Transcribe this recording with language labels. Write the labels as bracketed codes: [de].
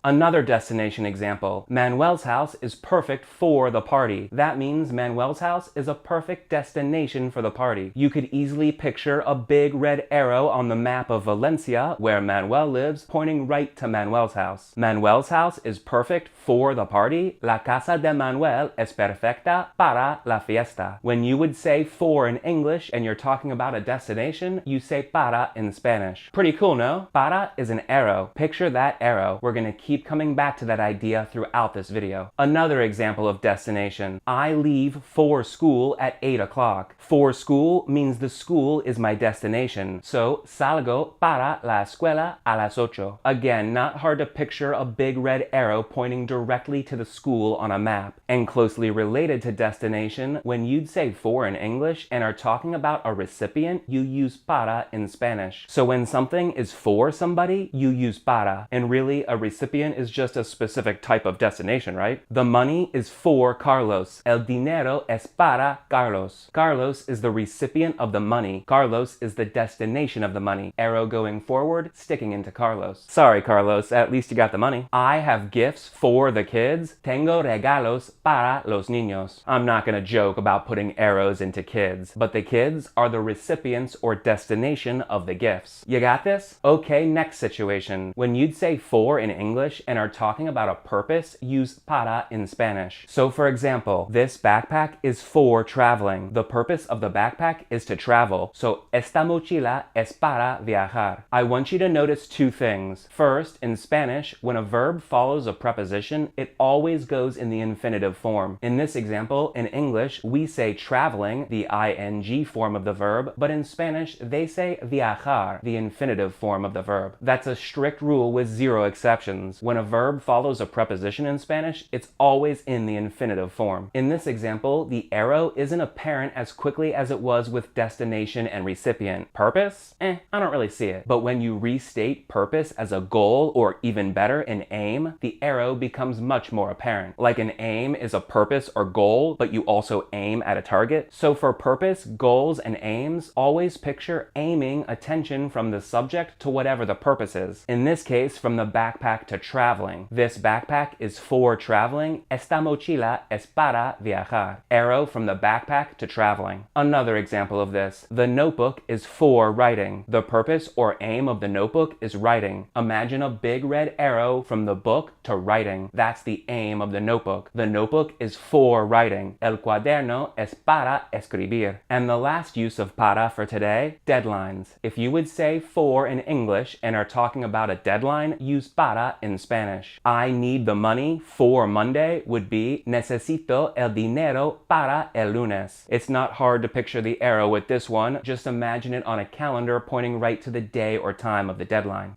[en] Another destination example, Manuel's house is perfect for the party. That means Manuel's house is a perfect destination for the party. You could easily picture a big red arrow on the map of Valencia, where Manuel lives, pointing right to Manuel's house. Manuel's house is perfect for the party. [es] La casa de Manuel es perfecta para la fiesta. [en] When you would say for in English and you're talking about a destination, you say para in Spanish. Pretty cool, no? Para is an arrow. Picture that arrow. We're gonna keep coming back to that idea throughout this video. Another example of destination. I leave for school at 8 o'clock. For school means the school is my destination. So, [es] salgo para la escuela a las 8. [en] Again, not hard to picture a big red arrow pointing directly directly to the school on a map. And closely related to destination, when you'd say for in English and are talking about a recipient, you use para in Spanish. So when something is for somebody, you use para. And really, a recipient is just a specific type of destination, right? The money is for Carlos. [es] El dinero es para Carlos. [en] Carlos is the recipient of the money. Carlos is the destination of the money. Arrow going forward, sticking into Carlos. Sorry, Carlos, at least you got the money. I have gifts for the kids. [es] Tengo regalos para los niños. [en] I'm not gonna joke about putting arrows into kids, but the kids are the recipients or destination of the gifts. You got this? Okay, next situation. When you'd say for in English and are talking about a purpose, use para in Spanish. So for example, this backpack is for traveling. The purpose of the backpack is to travel. [es] So esta mochila es para viajar. [en] I want you to notice two things. First, in Spanish, when a verb follows a preposition, it always goes in the infinitive form. In this example, in English, we say traveling, the ing form of the verb, but in Spanish, they say viajar, the infinitive form of the verb. That's a strict rule with zero exceptions. When a verb follows a preposition in Spanish, it's always in the infinitive form. In this example, the arrow isn't apparent as quickly as it was with destination and recipient. Purpose? I don't really see it. But when you restate purpose as a goal, or even better, an aim, the arrow becomes much more apparent. Like an aim is a purpose or goal, but you also aim at a target. So for purpose, goals, and aims, always picture aiming attention from the subject to whatever the purpose is. In this case, from the backpack to traveling. This backpack is for traveling. [es] Esta mochila es para viajar. [en] Arrow from the backpack to traveling. Another example of this. The notebook is for writing. The purpose or aim of the notebook is writing. Imagine a big red arrow from the book to writing. That's the aim of the notebook. The notebook is for writing. [es] El cuaderno es para escribir. [en] And the last use of para for today, deadlines. If you would say for in English and are talking about a deadline, use para in Spanish. I need the money for Monday would be [es] necesito el dinero para el lunes. [en] It's not hard to picture the arrow with this one. Just imagine it on a calendar pointing right to the day or time of the deadline.